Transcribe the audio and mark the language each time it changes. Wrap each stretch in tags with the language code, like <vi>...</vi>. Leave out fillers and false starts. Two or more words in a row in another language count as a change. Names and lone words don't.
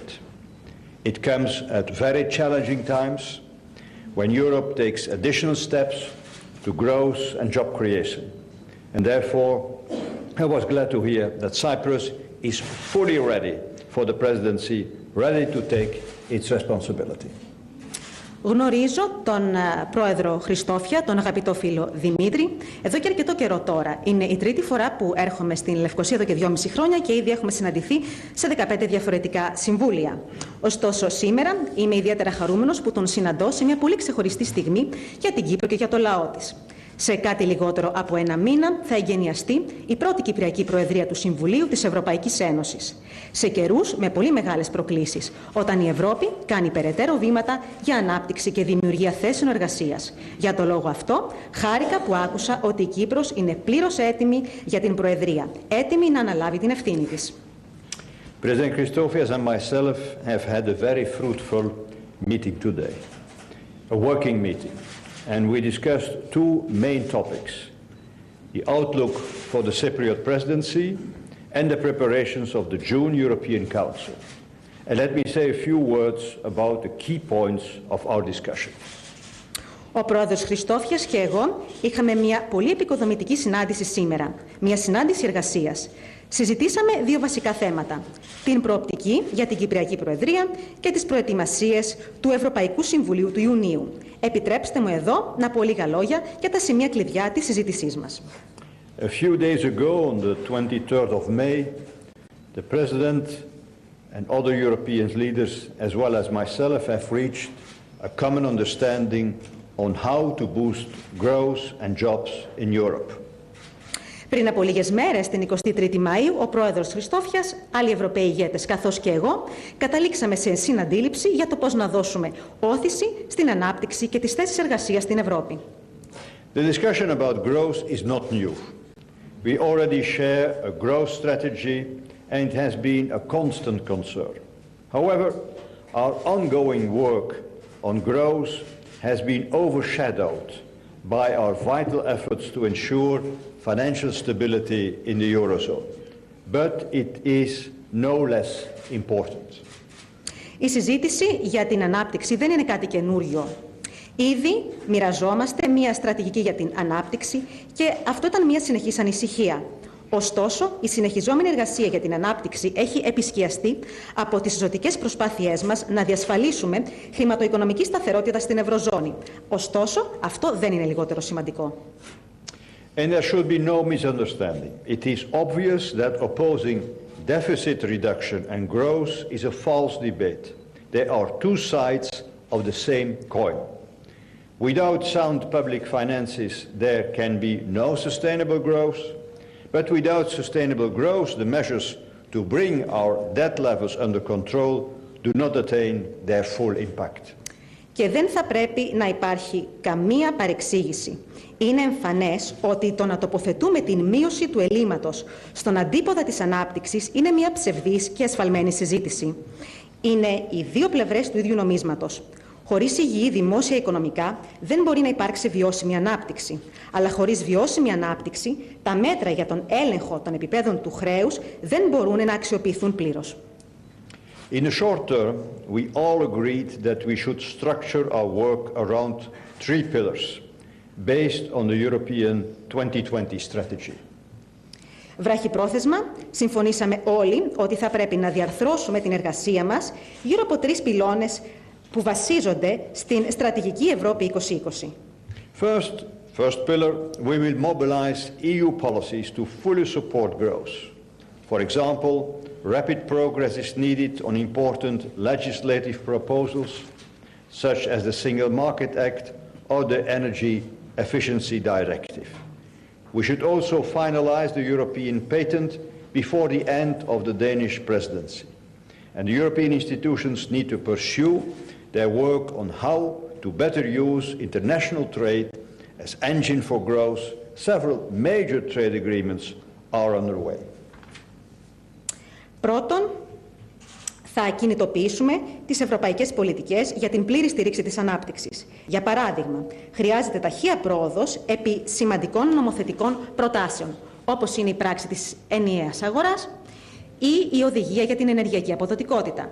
<en>It comes at very challenging times when Europe takes additional steps to growth and job creation. And therefore, I was glad to hear that Cyprus is fully ready for the presidency, ready to take its responsibility.</en> <el>Γνωρίζω τον πρόεδρο Χριστόφια, τον αγαπητό φίλο Δημήτρη, εδώ και αρκετό καιρό τώρα. Είναι η τρίτη φορά που έρχομαι στην Λευκοσία εδώ και 2,5 χρόνια και ήδη έχουμε συναντηθεί σε 15 διαφορετικά συμβούλια. Ωστόσο, σήμερα είμαι ιδιαίτερα χαρούμενος που τον συναντώ σε μια πολύ ξεχωριστή στιγμή για την Κύπρο και για το λαό της. Σε κάτι λιγότερο από ένα μήνα θα εγκαινιαστεί η πρώτη Κυπριακή Προεδρία του Συμβουλίου της Ευρωπαϊκής Ένωσης. Σε καιρούς με πολύ μεγάλες προκλήσεις, όταν η Ευρώπη κάνει περαιτέρω βήματα για ανάπτυξη και δημιουργία θέσεων εργασίας. Για το λόγο αυτό, χάρηκα που άκουσα ότι η Κύπρος είναι πλήρως έτοιμη για την Προεδρία, έτοιμη να αναλάβει την ευθύνη της.</el> <en>President Christofias and myself have had a very fruitful meeting today, a working meeting. And we discussed two main topics, the outlook for the Cypriot presidency and the preparations of the June European Council. And let me say a few words about the key points of our discussion.</en> <el>Ο πρόεδρος Χριστόφιας και εγώ είχαμε μια πολύ επικοδομητική συνάντηση σήμερα, μια συνάντηση εργασίας. Συζητήσαμε δύο βασικά θέματα, την προοπτική για την Κυπριακή Προεδρία και τις προετοιμασίες του Ευρωπαϊκού Συμβουλίου του Ιουνίου. Επιτρέψτε μου εδώ να πω λίγα λόγια για τα σημεία κλειδιά της συζήτησής μας.</el> <en>A few days ago, on the 23rd of May, the President and other European leaders, as well as myself, have reached a common understanding on how to boost growth and jobs in Europe.</en> <el>Πριν από λίγες μέρες, την 23η Μαΐου, ο πρόεδρος Χριστόφιας, άλλοι Ευρωπαίοι ηγέτες καθώς και εγώ, καταλήξαμε σε συναντήληψη για το πώς να δώσουμε όθηση στην ανάπτυξη και τις θέσεις εργασίας στην Ευρώπη.</el> <en>The discussion about growth is not new. We already share a growth strategy and it has been a constant concern. However, our ongoing work on growth has been overshadowed by our vital efforts to ensure financial stability in the Eurozone. But it is no less important.</en> <el>Η συζήτηση για την ανάπτυξη δεν είναι κάτι καινούριο. Ήδη μοιραζόμαστε μια στρατηγική για την ανάπτυξη και αυτό ήταν μια συνεχής ανησυχία. Ωστόσο, η συνεχιζόμενη εργασία για την ανάπτυξη έχει επισκιαστεί από τις ζωτικές προσπάθειές μας να διασφαλίσουμε χρηματοοικονομική σταθερότητα στην Ευρωζώνη. Ωστόσο, αυτό δεν είναι λιγότερο σημαντικό.</el> <en>And there should be no misunderstanding. It is obvious that opposing deficit reduction and growth is a false debate. They are two sides of the same coin. Without sound public finances, there can be no sustainable growth. But without sustainable growth, the measures to bring our debt levels under control do not attain their full impact.</en> <el>Και δεν θα πρέπει να υπάρχει καμία παρεξήγηση. Είναι εμφανές ότι το να τοποθετούμε την μείωση του ελλείμματος στον αντίποδα της ανάπτυξης είναι μια ψευδής και ασφαλμένη συζήτηση. Είναι οι δύο πλευρές του ίδιου νομίσματος. Χωρίς υγιή δημόσια οικονομικά δεν μπορεί να υπάρξει βιώσιμη ανάπτυξη. Αλλά χωρίς βιώσιμη ανάπτυξη, τα μέτρα για τον έλεγχο των επιπέδων του χρέους δεν μπορούν να αξιοποιηθούν πλήρως.</el> <en>In the short term, we all agreed that we should structure our work around three pillars based on the European 2020 strategy.</en> <el>Βραχυπρόθεσμα, συμφωνήσαμε όλοι ότι θα πρέπει να διαρθρώσουμε την εργασία μας γύρω από τρεις πυλώνες που βασίζονται στην στρατηγική Ευρώπη 2020.</el> <en>First pillar, we will mobilize EU policies to fully support growth. For example, rapid progress is needed on important legislative proposals, such as the Single Market Act or the Energy Efficiency Directive. We should also finalize the European patent before the end of the Danish presidency. And the European institutions need to pursue their work on how to better use international trade as engine for growth. Several major trade agreements are underway.</en> <el>Πρώτον, Θα κινητοποιήσουμε τις ευρωπαϊκές πολιτικές για την πλήρη στήριξη της ανάπτυξης. Για παράδειγμα, χρειάζεται ταχεία πρόοδος επί σημαντικών νομοθετικών προτάσεων, όπως είναι η πράξη της ενιαίας αγοράς ή η οδηγία για την ενεργειακή αποδοτικότητα.</el>